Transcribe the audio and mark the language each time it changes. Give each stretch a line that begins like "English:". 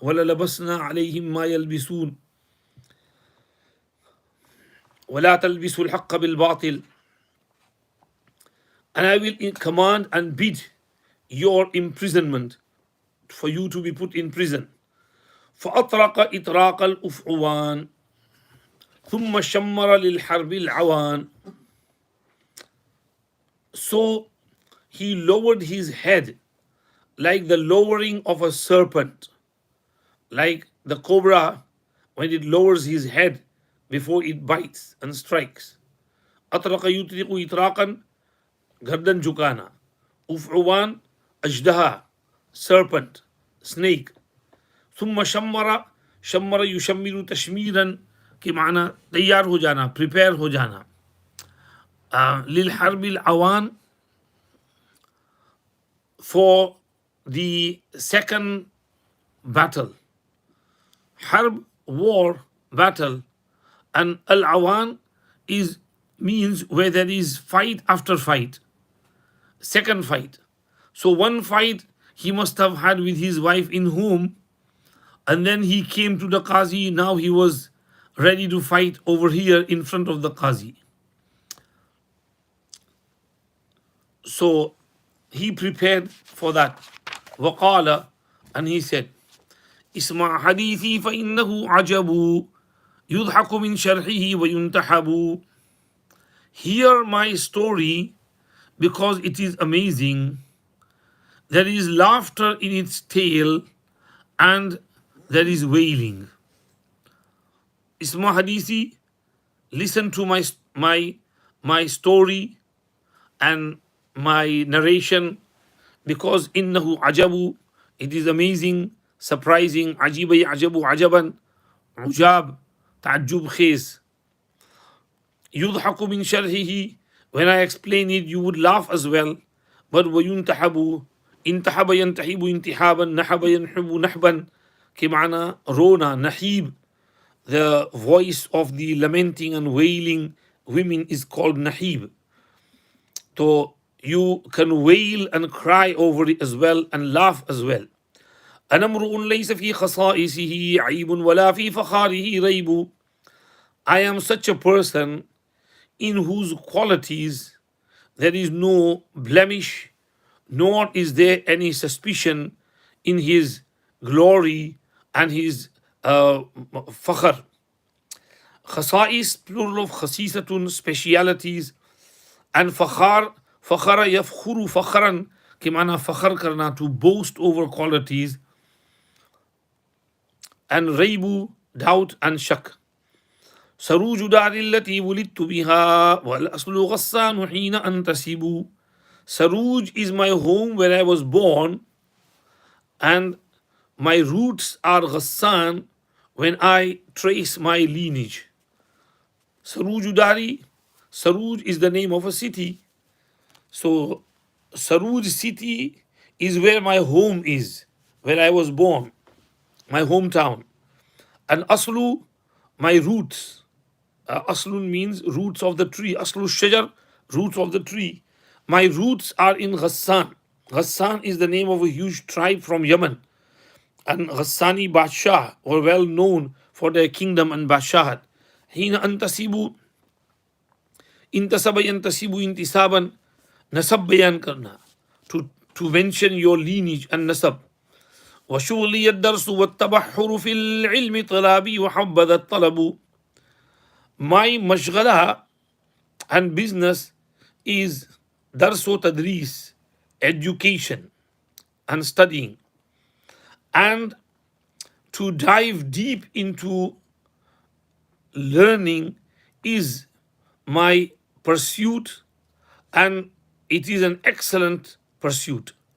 Arabic: वला लबसना عليهم ما يلبسون ولا تلبسوا الحق بالباطل,
English: and I will command and bid your imprisonment, for you to be put in prison.
Arabic: فأطرق إطراق الأفعوان ثم شمر للحرب العوان.
English: So he lowered his head like the lowering of a serpent, like the cobra when it lowers his head before it bites and strikes.
Arabic: أطرق يطرق إطراقا,
Hindi: गर्दन झुकाना. उफ़उवान, अजदहा,
English: serpent, snake.
Hindi: ثم शम्मरा, शम्मरा युशम्मिरु तशमीरन के माना तैयार हो जाना, prepare हो जाना.
Arabic: लिलहर्बिल अवान,
English: for the second battle. Harb, war, battle, and al-awan is means where there is fight after fight, second fight. So one fight he must have had with his wife in home, and then he came to the Qazi. Now he was ready to fight over here in front of the Qazi. So he prepared for that.
Arabic: وقال,
English: and he said,
Arabic: اسمع حديثي فإنه عجب يضحك من شرحه وينتحب.
English: Hear my story because it is amazing. There is laughter in its tale and there is wailing.
Arabic: Isma hadithi,
English: listen to my story and my narration, because
Arabic: innahu ajabu,
English: it is amazing, surprising.
Arabic: Ajiba ajabu ajaban, ujab,
Hindi: ta'ajjub khiz.
Arabic: Yudhaku min sharhihi,
English: when I explain it you would laugh as well, but wayuntahabu,
Hindi: इंतहब यंतहिबु इंतिहाबन, नहब यनहबु नहबन के माना रोना, नहीब,
English: the voice of the lamenting and wailing women is called nahib. So you can wail and cry over it as well and laugh as well.
Arabic: أنا امرؤ ليس في خصائصه عيب ولا في فخاره ريب.
English: I am such a person in whose qualities there is no blemish, nor is there any suspicion in his glory and his fakhr. Khasa'is, plural of khasisatun, specialities, and fakhar,
Arabic: fakhara yafkhuru fakhran,
Hindi: ke mana fakhar karna,
English: to boast over qualities, and raibu, doubt and shak.
Arabic: سروج دار التي ولدت بها والأصل غسان حين أنتسب.
English: Saruj is my home where I was born, and my roots are Ghassan when I trace my lineage. Saruj Udari, Saruj is the name of a city. So Saruj city is where my home is, where I was born, my hometown. And Aslu, my roots. Aslun means roots of the tree. Aslu shajar, roots of the tree. My roots are in Ghassan. Ghassan is the name of a huge tribe from Yemen. And Ghassani Badshah were well known for their kingdom and Badshahat.
Arabic: Hina antasibu, intasaba yantasibu intisaban,
Hindi: nasab bayan karna.
English: To mention your lineage and nasab.
Arabic: وشغلي الدرس والتبحر في العلم طلابي وحبذا الطلب.
English: My mashghala and business is
Arabic: darsu tadris,
English: education and studying, and to dive deep into learning is my pursuit, and it is an excellent pursuit.